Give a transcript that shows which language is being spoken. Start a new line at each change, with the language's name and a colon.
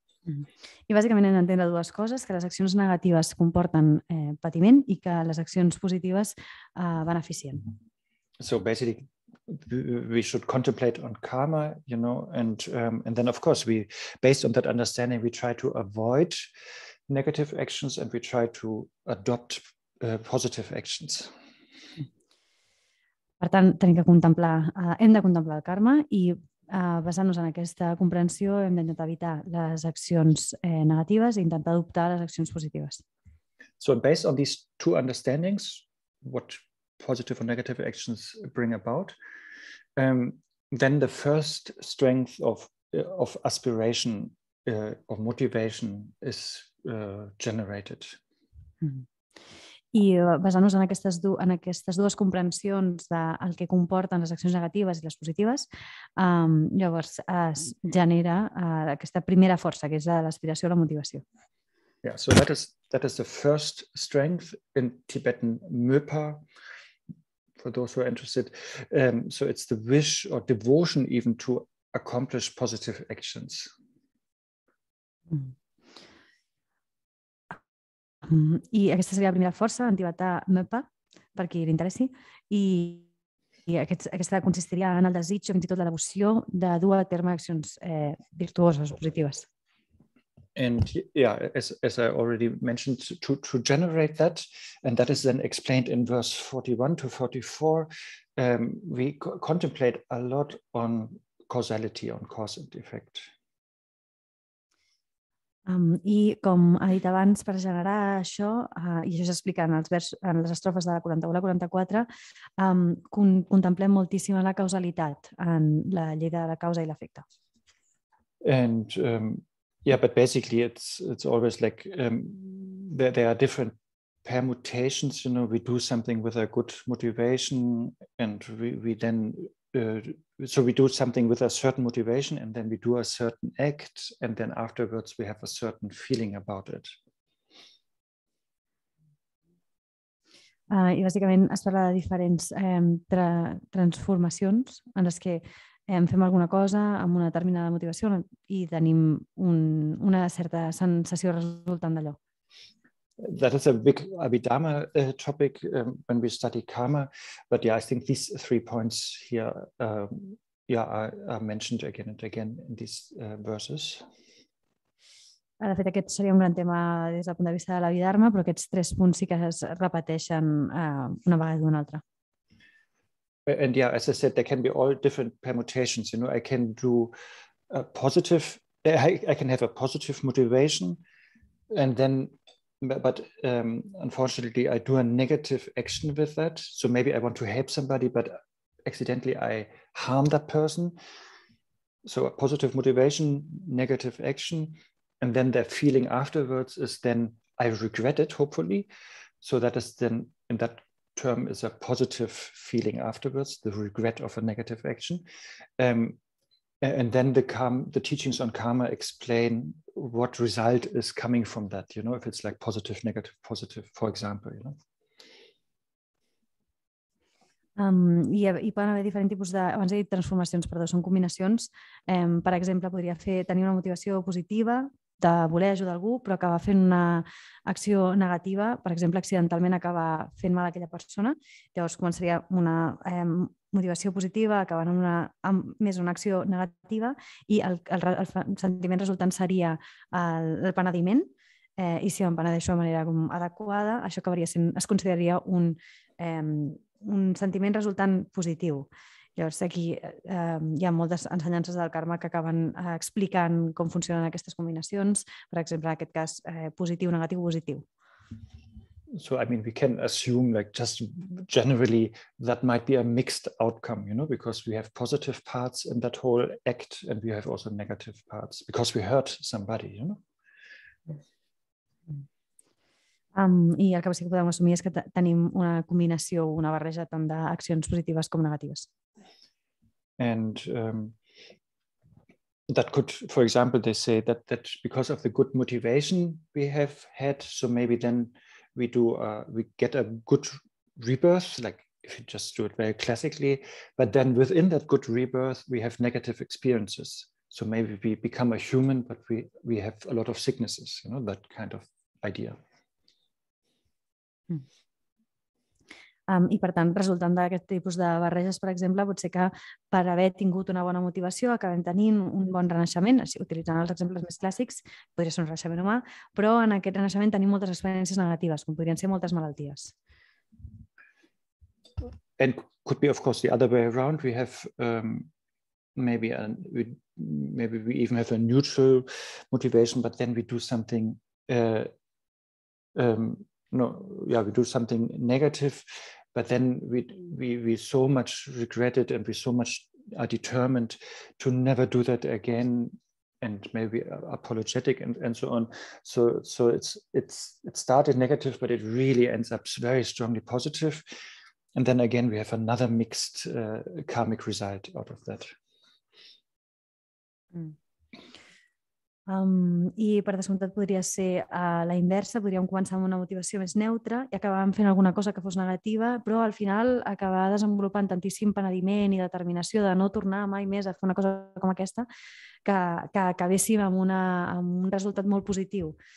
Catalan: I bàsicament hem d'entendre 2 coses, que les accions negatives comporten patiment i que les accions positives beneficien.
English: So basically we should contemplate on karma, you know, and then of course based on that understanding, we try to avoid negative actions and we try to adopt positive actions.
Catalan: Per tant, hem de contemplar el karma i basant-nos en aquesta comprensió hem d'intentar evitar les accions negatives i intentar adoptar les accions positives.
English: So based on these 2 understandings, what positive or negative actions bring about, then the first strength of aspiration or motivation is generated.
Catalan: I basant-nos en aquestes 2 comprensions del que comporten les accions negatives i les positives, llavors es genera aquesta primera força, que és l'aspiració a la motivació.
English: Yeah, so that is the first strength in Tibetan Möpa, for those who are interested. So it's the wish or devotion even to accomplish positive actions.
Catalan: I aquesta seria la primera força, en tibetà Mepa, per qui li interessi, i aquesta consistiria en el desig o fins i tot la devoció de dur a terme accions virtuoses, positives.
English: And yeah, as I already mentioned, to generate that, and that is then explained in verse 41 to 44, we contemplate a lot on causality, on cause and effect.
Catalan: I com ha dit abans, per generar això, i això s'explica en les estrofes de la 41 a la 44, contemplem moltíssim la causalitat, en la llei de la causa i l'efecte.
English: And yeah, but basically it's always like there are different permutations. You know, we do something with a good motivation, and we then so we do something with a certain motivation, and then we do a certain act, and then afterwards we have a certain feeling about it.
Catalan: I bàsicament es parla de diferents transformacions en les que fem alguna cosa amb una determinada motivació i tenim una certa sensació resultant d'allò.
English: That is a big Abhidharma topic when we study karma, but yeah, I think these 3 points here are mentioned again and again in these verses.
Catalan: De fet, aquest seria un gran tema des del punt de vista de l'Abhidharma, però aquests 3 punts sí que es repeteixen una vegada i una altra.
English: And yeah, as I said, there can be all different permutations. You know, I can do a positive, I can have a positive motivation, and then, but unfortunately, I do a negative action with that. So maybe I want to help somebody, but accidentally I harm that person. So a positive motivation, negative action, and then the feeling afterwards is then I regret it, hopefully. So that is then, in that term, is a positive feeling afterwards, the regret of a negative action. And then the teachings on karma explain what result is coming from that, you know, if it's like positive, negative, positive, for example, you know.
Catalan: I poden haver diferents tipus de, abans he dit transformacions, perdó, són combinacions. Per exemple, podria tenir una motivació positiva de voler ajudar algú, però acabar fent una acció negativa, per exemple, accidentalment acabar fent mal a aquella persona. Llavors començaria una motivació positiva, acabant amb més una acció negativa, i el sentiment resultant seria el penediment, i si em penedeixo de manera adequada, això acabaria sent, es consideraria un sentiment resultant positiu. Llavors, aquí hi ha moltes ensenyances del karma que acaben explicant com funcionen aquestes combinacions, per exemple, en aquest cas, positiu, negatiu, positiu.
English: So, I mean, we can assume like just generally that might be a mixed outcome, you know, because we have positive parts in that whole act and we have also negative parts because we hurt somebody, you know.
Catalan: I el que sí que podem assumir és que tenim una combinació, una barreja tant d'accions positives com negatives.
English: And that could, for example, they say that because of the good motivation we have had, so maybe then we get a good rebirth, like if you just do it very classically, but then within that good rebirth we have negative experiences. So maybe we become a human, but we have a lot of sicknesses, you know, that kind of idea.
Catalan: I per tant, resultant d'aquest tipus de barreges, per exemple, pot ser que per haver tingut una bona motivació acabem tenint un bon renaixement, utilitzant els exemples més clàssics, podria ser un renaixement humà, però en aquest renaixement tenim moltes experiències negatives, com podrien ser moltes malalties.
English: And could be, of course, the other way around. We have maybe we even have a neutral motivation, but then we do something we do something negative, but then we so much regret it and we so much are determined to never do that again, and maybe apologetic and so on. So it started negative, but it really ends up very strongly positive. And then again, we have another mixed karmic result out of that.
Catalan: I per descomptat podria ser la inversa, podríem començar amb una motivació més neutra i acabàvem fent alguna cosa que fos negativa, però al final acabar desenvolupant tantíssim penediment i determinació de no tornar mai més a fer una cosa com aquesta que acabéssim amb un resultat molt positiu.